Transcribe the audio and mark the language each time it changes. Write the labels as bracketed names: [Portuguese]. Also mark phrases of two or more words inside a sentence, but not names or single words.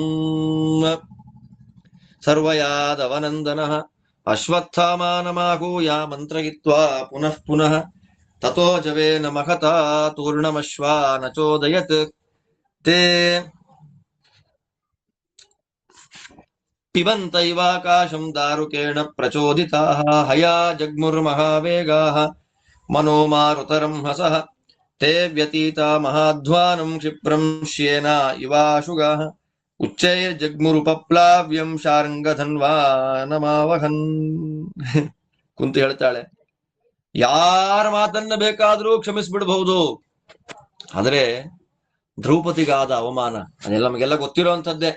[Sanskrit] ಸರ್ವಯಾದವನಂದನಃ ಅಶ್ವತ್ಥಾಮಾನಮಾಹೂಯ ಮಂತ್ರಯಿತ್ವಾ ಪುನಃ ಪುನಃ ತತೋ ಜವೇನ ಮಹತಾ ತೂರ್ಣಮಶ್ವಾನ ಚೋದಯತ್ ತೇ ಪಿಬಂತೈವಾಕಾಶಂ ದಾರುಕೇಣ ಪ್ರಚೋದಿತಾಃ ಹಯಾ ಜಗ್ಮುರ್ಮಹಾವೇಗಾಃ ಮನೋ ಮಾರುತರಂ ಹಸಃ ತೇ ವ್ಯತೀತಾ ಮಹಾಧ್ವಾನಂ ಕ್ಷಿಪ್ರಂ ಶ್ಯೇನ ಇವಾಶುಗಾಃ ಉಚ್ಚೈರ್ಜಗ್ಮುರುಪಪ್ಲಾವ್ಯಂ ಶಾರ್ಂಗಧನ್ವಾನಮಾವಹನ್. [Kannada] ಕುಂತಿ ಹೇಳ್ತಾಳೆ, ಯಾರ ಮಾತನ್ನ ಬೇಕಾದ್ರೂ ಕ್ಷಮಿಸ್ಬಿಡ್ಬಹುದು, ಆದ್ರೆ ದ್ರೌಪದಿಗಾದ ಅವಮಾನ ಅದೆಲ್ಲ ನಮಗೆಲ್ಲ ಗೊತ್ತಿರುವಂತದ್ದೇ.